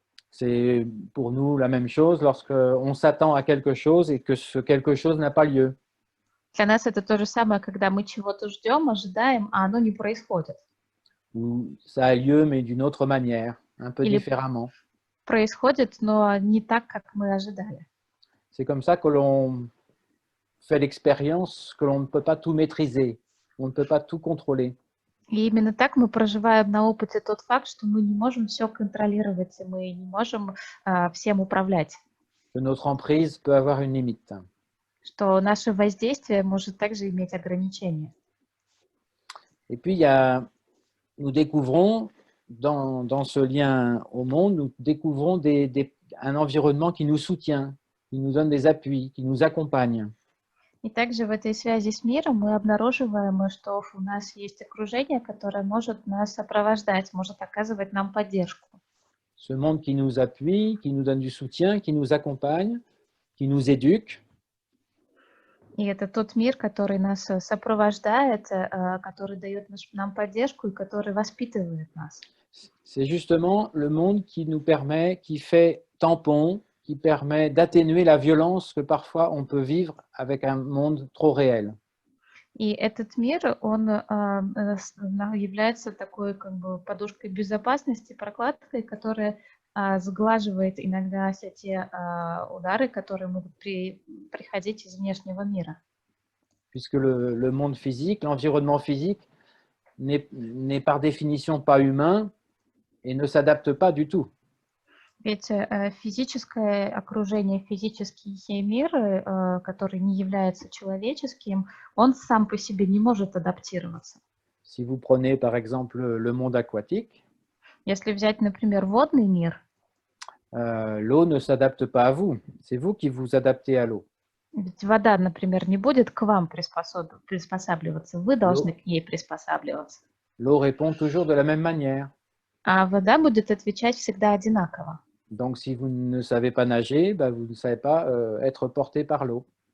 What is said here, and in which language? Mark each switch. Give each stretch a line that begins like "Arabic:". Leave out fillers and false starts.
French: C'est pour nous la même chose lorsqu'on s'attend à quelque chose et que ce quelque chose n'a pas lieu.
Russian: Для нас это то же самое, когда мы чего-то ждем, ожидаем, а оно не происходит.
French: Ou ça a lieu, mais d'une autre manière, un peu différemment.
Russian: происходит, но не так, как мы ожидали.
French: C'est comme ça que l'on fait l'expérience que l'on ne peut pas tout maîtriser, on ne peut pas tout contrôler.
Russian: И именно так мы проживаем на опыте тот факт, что мы не можем все контролировать, и мы не можем всем управлять,
French: Que notre emprise peut avoir une limite.
Russian: что наше воздействие может также иметь ограничения.
French: Et puis, nous découvrons, dans ce lien au monde, nous découvrons un environnement qui nous soutient, qui nous donne des appuis, qui nous accompagne.
Russian: И также в этой связи с миром мы обнаруживаем, что у нас есть окружение, которое может нас сопровождать, может оказывать нам поддержку.
French: Ce monde qui nous appuie, qui nous donne du soutien, qui nous accompagne, qui nous éduque.
Russian: И это тот мир, который нас сопровождает, который дает нам поддержку и который воспитывает нас.
French: C'est justement le monde qui nous permet, qui fait tampon, qui permet d'atténuer la violence que parfois on peut vivre avec un monde trop réel.
Russian: И этот мир, он является такой как бы подушкой безопасности, прокладкой, которая сглаживает иногда все те удары, которые могут приходить из внешнего мира.
French: Puisque le monde physique, l'environnement physique n'est par définition pas humain et ne s'adapte pas du tout.
Russian: Ведь физическое окружение, физический мир, который не является человеческим, он сам по себе не может адаптироваться.
French: Si vous prenez par exemple le monde aquatique,
Russian: Если взять, например, водный мир,
French: l'eau ne s'adapte pas à vous, c'est vous qui vous adaptez à l'eau.
Russian: ведь вода, например, не будет к вам приспосабливаться, вы должны к ней приспосабливаться.
French: L'eau répond toujours de la même manière.
Russian: А вода будет отвечать всегда одинаково.
French: Donc si vous ne savez pas nager, vous ne savez pas être porté par l'eau.